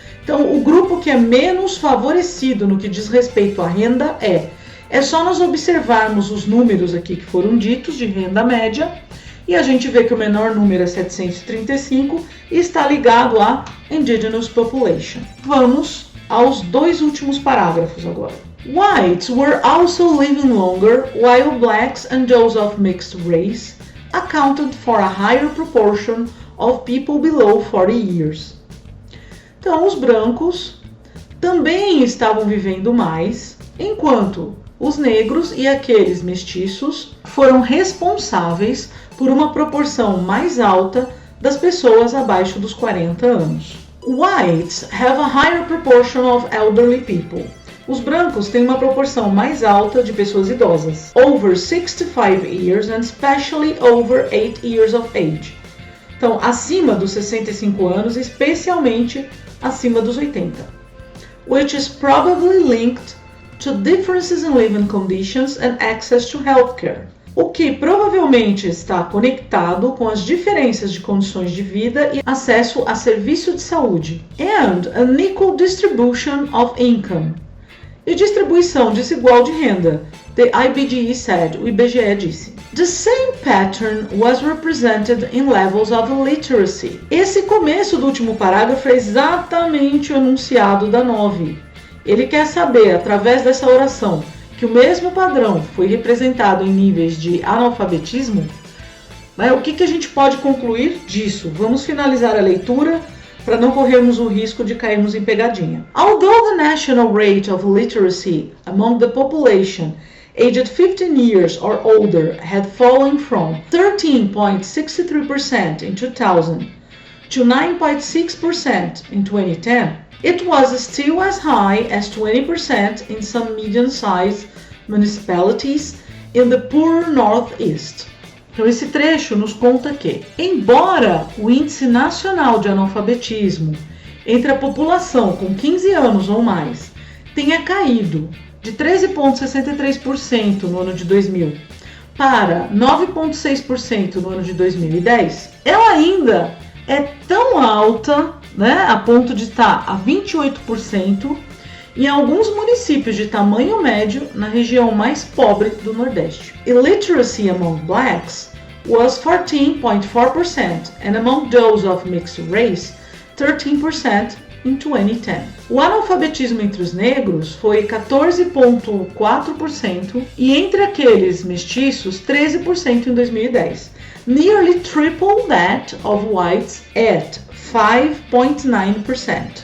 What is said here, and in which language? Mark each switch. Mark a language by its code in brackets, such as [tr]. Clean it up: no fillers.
[pt] Então, o grupo que é menos favorecido no que diz respeito à renda é. É só nós observarmos os números aqui que foram ditos de renda média e a gente vê que o menor número é 735 e está ligado à indigenous population. Vamos aos dois últimos parágrafos agora. [en] Whites were also living longer, while blacks and those of mixed race accounted for a higher proportion of people below 40 years. [pt] Então, os brancos também estavam vivendo mais, enquanto os negros e aqueles mestiços foram responsáveis por uma proporção mais alta das pessoas abaixo dos 40 anos. [en] Whites have a higher proportion of elderly people. [pt] Os brancos têm uma proporção mais alta de pessoas idosas, [en] over 65 years and especially over 8 years of age. [pt] Então, acima dos 65 anos, especialmente acima dos 80. [en] Which is probably linked to differences in living conditions and access to healthcare. [pt] O que provavelmente está conectado com as diferenças de condições de vida e acesso a serviço de saúde. [en] And an equal distribution of income. [pt] E distribuição desigual de renda. [en] The IBGE said, [pt] o IBGE disse. [en] The same pattern was represented in levels of literacy. [pt] Esse começo do último parágrafo é exatamente o enunciado da 9. Ele quer saber, através dessa oração, que o mesmo padrão foi representado em níveis de analfabetismo. Mas o que a gente pode concluir disso? Vamos finalizar a leitura para não corrermos o risco de cairmos em pegadinha. [en] Although the national rate of literacy among the population aged 15 years or older had fallen from 13.63% in 2000 to 9.6% in 2010, it was still as high as 20% in some medium-sized municipalities in the poor Northeast. [pt] Então esse trecho nos conta que, embora o índice nacional de analfabetismo entre a população com 15 anos ou mais tenha caído de 13,63% no ano de 2000 para 9,6% no ano de 2010, ela ainda é tão alta, né, a ponto de estar a 28% em alguns municípios de tamanho médio na região mais pobre do Nordeste. [en] Illiteracy among blacks was 14.4% and among those of mixed race, 13% in 2010. [pt] O analfabetismo entre os negros foi 14,4% e entre aqueles mestiços, 13% em 2010. [en] Nearly triple that of whites at 5.9%.